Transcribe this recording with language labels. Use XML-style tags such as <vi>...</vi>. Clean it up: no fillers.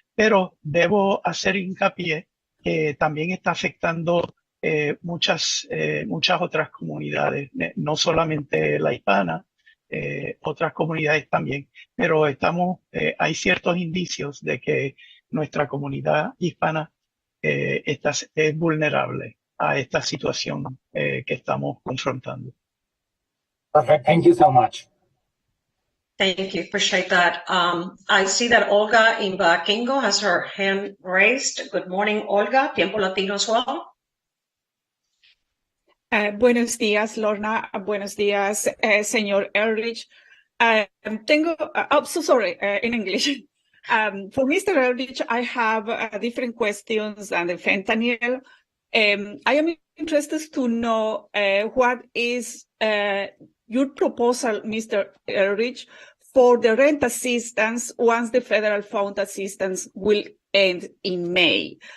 <es>Pero debo hacer hincapié que también está afectando muchas otras comunidades, no solamente la hispana, otras comunidades también, pero hay ciertos indicios de que nuestra comunidad hispana es vulnerable a esta situación que estamos confrontando.</es> <en>Perfect. Thank you so much. Thank you. Appreciate that. I see that Olga Imbaquingo has her hand raised. Good morning, Olga. Tiempo Latino as well.</en> <es>Buenos días, Lorna. Buenos días, señor Ehrlich.</es> <en>So sorry, in English. For Mr. Ehrlich, I have different questions on the fentanyl. I am interested to know what is your proposal, Mr. Eldridge, for the rent assistance once the federal fund assistance will end in May.</en>